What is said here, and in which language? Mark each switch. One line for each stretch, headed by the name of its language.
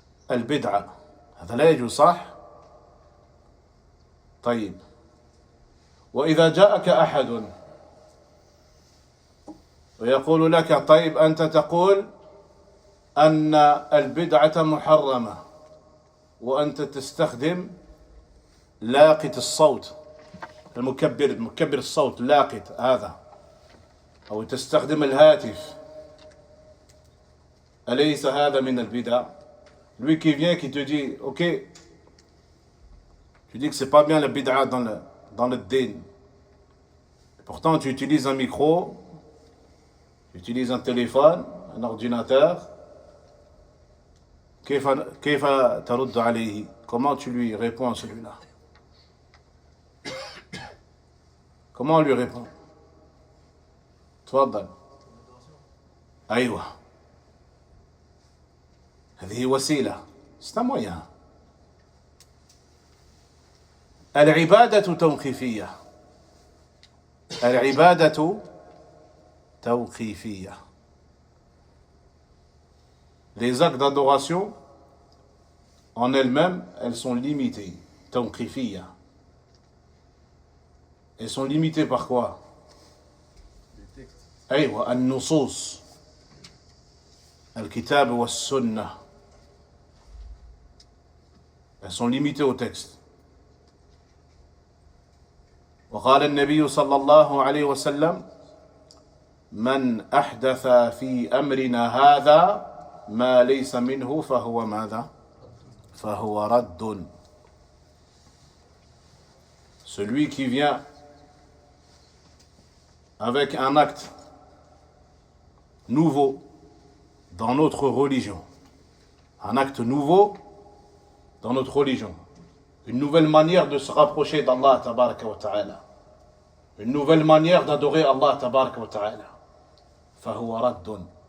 Arabic: البدعة هذا لا يجوز، صح؟ طيب، وإذا جاءك أحد ويقول لك طيب أنت تقول أن البدعة محرمة وأنت تستخدم لاقط الصوت، مكبر الصوت، لاقط هذا، أو تستخدم الهاتف، أليس هذا من البدع؟
French: Lui qui vient, qui te dit, ok, tu dis que c'est pas bien la bid'a dans le din. Pourtant, tu utilises un micro, tu utilises un téléphone, un ordinateur.
Arabic: كيف ترد عليه?
French: Comment tu lui réponds à celui-là? Comment on lui répond?
Arabic: تفضل. أيوة. هذه وسيلة.
French: C'est un moyen.
Arabic: العبادة توقيفية. العبادة توقيفية.
French: Les actes d'adoration, en elles-mêmes, elles sont limitées.
Arabic: توقيفية.
French: Elles sont limitées par quoi?
Arabic: أيوة، النصوص، الكتاب والسنة.
French: Elles sont limitées au texte.
Arabic: وقال النبي صلى الله عليه وسلم: من أحدث في أمرنا هذا ما ليس منه فهو ماذا؟ فهو رد.
French: Celui qui vient avec un acte nouveau dans notre religion, un acte nouveau dans notre religion, une nouvelle manière de se rapprocher d'Allah tabaraka wa ta'ala, une nouvelle manière d'adorer Allah tabaraka wa ta'ala,
Arabic: fahuwa raddun.